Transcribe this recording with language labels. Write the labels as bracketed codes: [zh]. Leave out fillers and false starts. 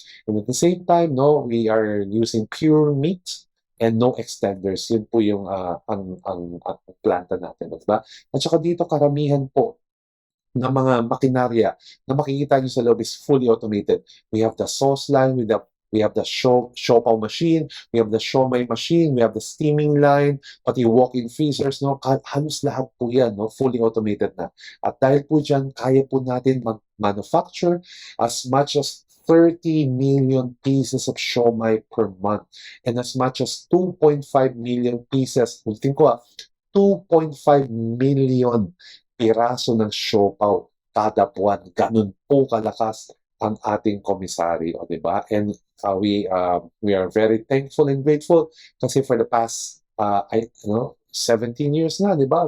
[en] And at the same time, no, we are using pure meat and no extenders. [tl] Yun po yung ang planta natin. Diba? At saka dito karamihan po ng mga makinarya na makikita nyo sa loob is [en] fully automated. We have the sauce line, we have the siopaw machine, we have the siomai machine, we have the steaming line, [tl] pati [en] walk-in freezers, no? [tl] Halos lahat po yan, no? Fully automated na. At dahil po dyan, kaya po natin [en] manufacture as much as 30 million pieces [tl] of siomai per month and as much as 2.5 million pieces, ulitin ko 2.5 million piraso ng siopaw kada buwan. Ganun po kalakas ang ating komisary, di ba? [en] And we are very thankful and grateful [tl] kasi [en] for the past 17 years na, di ba?